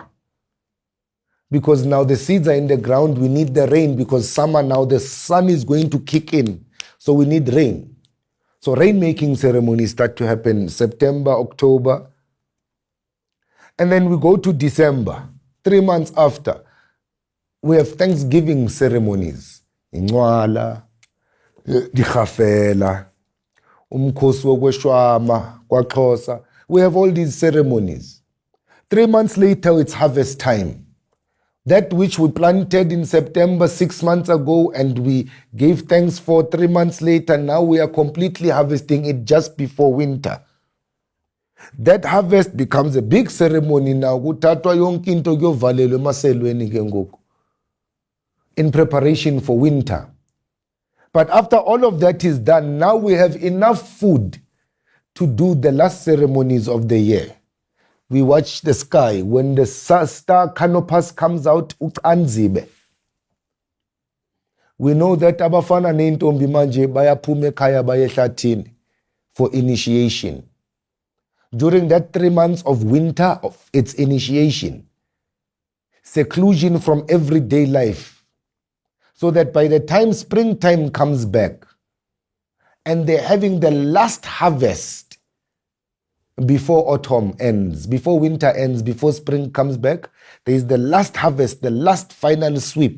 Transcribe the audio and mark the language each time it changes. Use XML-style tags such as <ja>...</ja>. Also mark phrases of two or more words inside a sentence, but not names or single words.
<en>Because now the seeds are in the ground, we need the rain because summer now, the sun is going to kick in. So we need rain. So rain-making ceremonies start to happen September, October. And then we go to December, 3 months after. We have Thanksgiving ceremonies. Incwala, Dikhafela, Umkhosi wokweshwama, kwaXhosa. We have all these ceremonies. 3 months later, it's harvest time. That which we planted in September 6 months ago and we gave thanks for 3 months later, now we are completely harvesting it just before winter. That harvest becomes a big ceremony now.</en> <xh>Kuthathwa yonke into kuyovalelwa emaselweni ke ngoku,</xh> <en>in preparation for winter. But after all of that is done, now we have enough food to do the last ceremonies of the year. We watch the sky. When the star canopus comes out, uCanzibe. We know that</en> <zu>abafana nentombi manje bayaphuma ekhaya baye ehlathini</zu> <en>for initiation. During that 3 months of winter, of its initiation, seclusion from everyday life, so that by the time springtime comes back and they're having the last harvest before autumn ends, before winter ends, before spring comes back, there is the last harvest, the last final sweep.</en>